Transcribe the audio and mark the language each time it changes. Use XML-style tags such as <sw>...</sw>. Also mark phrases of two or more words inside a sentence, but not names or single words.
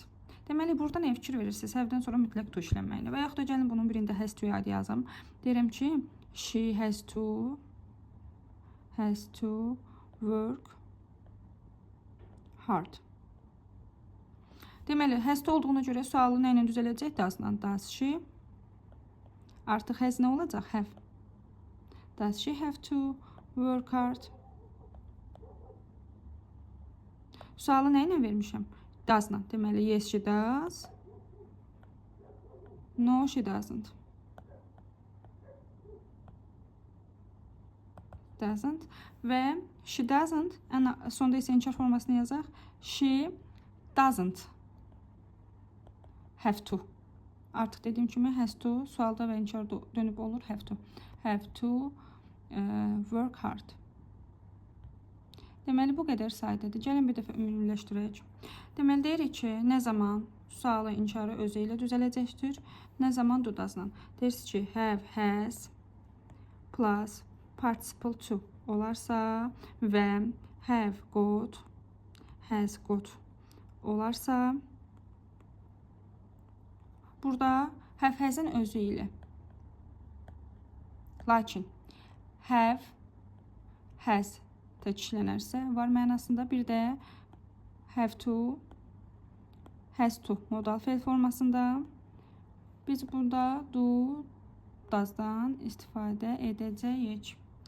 <az>Deməli, burada nə fikir verirsiniz? Have-dən sonra mütləq to işlənməyinə. Və yaxud da gəlin bunun birində</az> <en>has to-</en> <az>yu adı yazım. Deyirəm ki,</az> <en>she has to work hard.</en> <az>Deməli,</az> <en>has to</en> <az>olduğuna görə sualı nə ilə düzələcək? Does-la.</az> <en>Does she?</en> <az>Artıq has nə olacaq? Have.</az> <en>Does she have to work hard?</en> <az>Sualı nə ilə vermişəm? Does-la. Deməli,</az> <en>yes, she does. No, she doesn't. Doesn't. Və she doesn't,</en> <az>sonda isə inkar formasını yazaq.</az> <en>She doesn't have to.</en> <az>Artıq dediyim kimi</az> <en>has to</en> <az>sualda və inkarda dönüb olur</az> <en>have to. Have to work hard.</en> <az>Deməli, bu qədər saydadır. Gəlin bir dəfə ümumiləşdirək. Deməli, deyirik ki, nə zaman sualı, inkarı özü ilə düzələcəkdir, nə zaman</az> <en>do does-</en> <az>la. Deyirsiniz ki,</az> <en>have, has plus participle to</en> <az>olarsa və</az> <en>have got, has got</en> <az>olarsa, burada</az> <en>have, has-in</en> <az>özü ilə. Lakin</az> <en>have, has</en> <az>tək işlənərsə var mənasında, bir də</az> <en>have to, has to</en> <az>modal feil formasında. Biz burada</az> <en>do does-</en> <az>dan istifadə edəcəyik.</az>